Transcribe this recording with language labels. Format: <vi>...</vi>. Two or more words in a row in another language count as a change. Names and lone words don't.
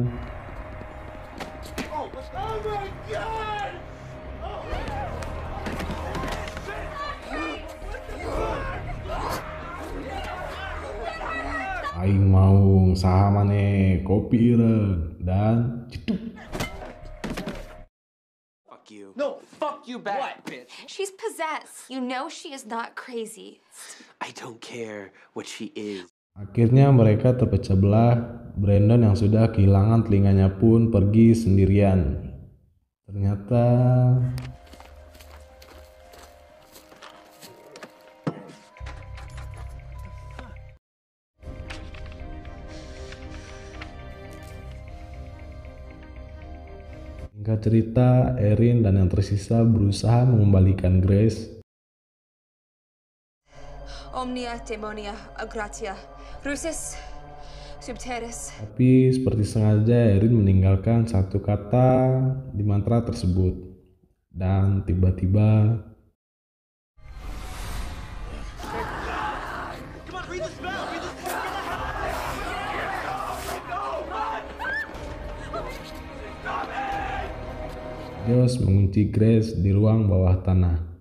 <en>Aing mau sahamane kopi ireun dan ceduk. Fuck you. No, fuck you back, bitch. She's possessed. You know she is not crazy. I don't care what she is.</en> <id>Akhirnya mereka terpecah belah. Brandon yang sudah kehilangan telinganya pun pergi sendirian. Ternyata singkat cerita, Erin dan yang tersisa berusaha mengembalikan Grace. Omnia demonia agratia, rusis subteris. Tapi seperti sengaja Erin meninggalkan satu kata di mantra tersebut. Dan tiba-tiba Josh mengunci Grace di ruang bawah tanah.</id>